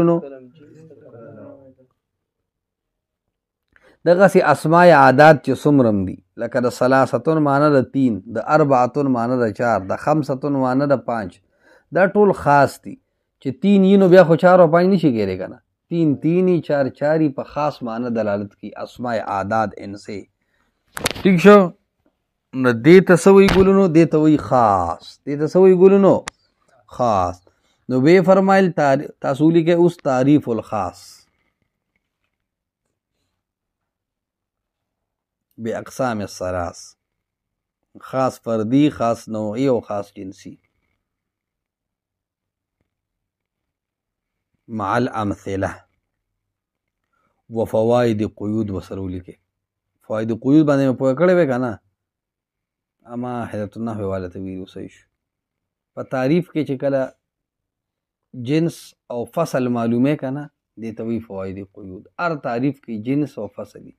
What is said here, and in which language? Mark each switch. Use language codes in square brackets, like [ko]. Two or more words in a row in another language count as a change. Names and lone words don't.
[ps] نو دغسې اسماء عادات چې څومره دي لکه د ثلاثتون معنی د 3، د اربعتون معنی د 4، د خمستون معنی د 5، دا ټول خاص دي. چې 3 یي نو بیا خو 4 او 5 نشي کېدی که نه؟ 3 3 4 4 په خاص معنی دلالت کی اسماء عادات [ur] ان سے. [ps] ٹھیک شو؟ نو دې ته څه وایي ګلونو؟ دې ته وایي خاص. دې ته څه وایي ګلونو؟ خاص. نو وی فرمایل تاسو لیکئ اوس [ar] تعریف الخاص باقسام الثلاث، [ps] خاص فردی، خاص نوعی او خاص جنسی. [ar] مع الامثله [ps] وفوائد قیود وسره ولیکئ. فواید قیود باندې مې پوه کړی وی که نه؟ اما حضرت النحو والا ته ویلي صحیح شو. په تعریف کې چې کله جنس او فصل معلومه که نه دې ته وایي فواید قیود. هر تعریف کې جنس او فصل وي.